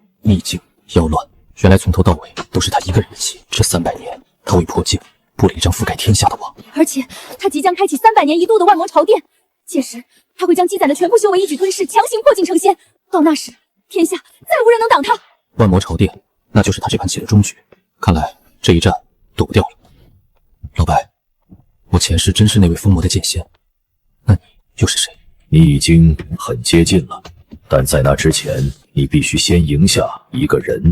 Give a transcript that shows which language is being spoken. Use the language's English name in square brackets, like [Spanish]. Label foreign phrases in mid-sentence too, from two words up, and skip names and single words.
[Chinese] 秘境妖亂，原來從頭到尾都是他一個人的戲。這300年，他為破境布了一張覆蓋天下的網。而且他即將開啟300年一度的萬魔朝殿，屆時他會將積攢的全部修為一舉吞噬，強行破境成仙。到那時，天下再無人能擋他。萬魔朝殿，那就是他這盤棋的終局。看來這一戰躲不掉了。老白，我前世真是那位封魔的劍仙，那你又是誰？你已經很接近了。但在那之前，你必須先赢下一个人。